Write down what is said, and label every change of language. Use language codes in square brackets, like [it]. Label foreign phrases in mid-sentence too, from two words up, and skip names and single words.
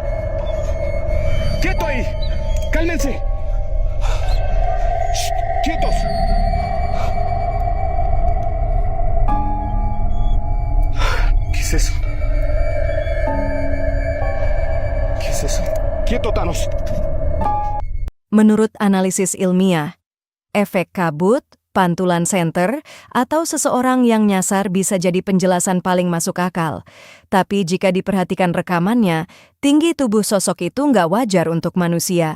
[es] ¡Quieto ahí! ¡Cálmense! Shh, ¡quietos! ¿Qué es eso? ¡Quieto, Thanos! [id] Menurut analisis ilmiah, efek kabut, pantulan senter, atau seseorang yang nyasar bisa jadi penjelasan paling masuk akal. Tapi jika diperhatikan rekamannya, tinggi tubuh sosok itu nggak wajar untuk manusia.